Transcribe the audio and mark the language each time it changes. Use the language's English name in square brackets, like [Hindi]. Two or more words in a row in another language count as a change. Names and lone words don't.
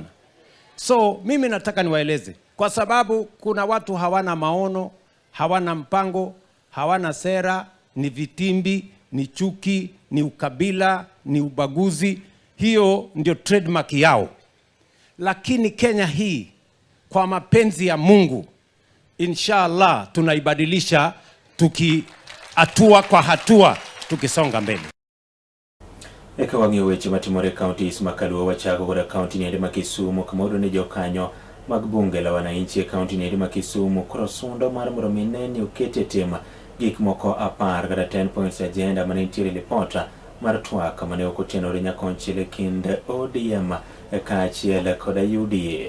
[Swahili] So mimi nataka niwaeleze, kwa sababu kuna watu hawana maono, hawana mpango, hawana sera, ni vitimbi, ni chuki, ni ukabila, ni ubaguzi. Hiyo ndio trademark yao. Lakini Kenya hii kwa mapenzi ya Mungu, [Arabic] inshallah [Swahili] tunaibadilisha hatua kwa hatua tukisonga mbele. [Luo (Kenya and Tanzania)] Eka wang'iyo weche matimore kaunti ma Kaluo wachako kod kaunti ni ma Kisumu kamodo ni jokanyo mag [Swahili] bunge la wananchi [Luo (Kenya and Tanzania)] kaunti ni ma Kisumu koro sundo mar mondo mineni okete tema gik moko 10 kata [English] 10 points agenda [Luo (Kenya and Tanzania)] mane nitiere ripota mar twak mane okotenore nyakonchiel kind ODM kaachiel kod UDA.